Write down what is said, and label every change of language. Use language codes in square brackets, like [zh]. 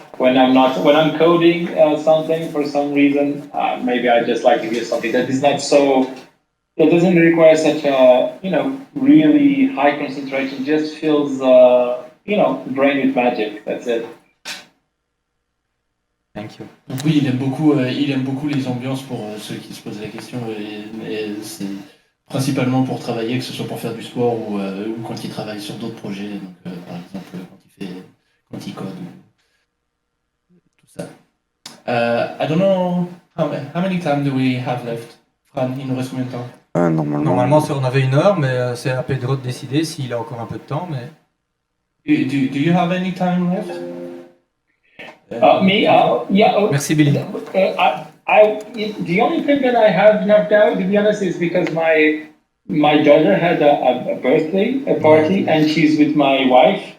[en] When I'm coding something for some reason, maybe I just like to hear something that doesn't require such a really high concentration. Just fills brain with magic. That's it. Thank you. [fr] Donc oui, il aime beaucoup les ambiances pour ceux qui se posent la question, et c'est principalement pour travailler, que ce soit pour faire du sport ou quand il travaille sur d'autres projets, donc par exemple quand il code ou tout ça. [en] I don't know how many time do we have left, Fran, [fr] il nous reste combien de temps? Normalement on avait 1 heure, mais c'est à Pedro de décider s'il a encore un peu de temps. Mais... [en] Do you have any time left? Yeah. [fr] Merci Billy. [en] The only thing that I have now, to be honest, is because my daughter had a birthday party, and she's with my wife.